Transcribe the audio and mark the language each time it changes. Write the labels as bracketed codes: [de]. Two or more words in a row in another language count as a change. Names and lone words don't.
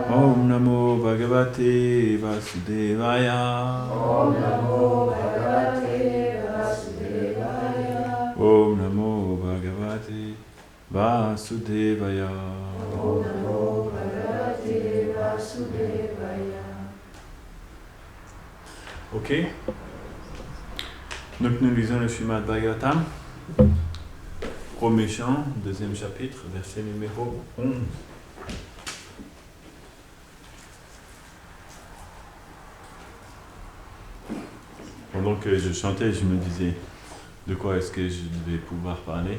[sa] ॐ नमो भगवते वासुदेवाय. ॐ नमो भगवते वासुदेवाय. ॐ नमो भगवते वासुदेवाय. ॐ नमो भगवते वासुदेवाय. [fr] Ok. Donc nous lisons le Srimad Bhagavatam, premier chant, deuxième chapitre, verset numéro 11. Pendant que je chantais, je me disais de quoi est-ce que je devais pouvoir parler.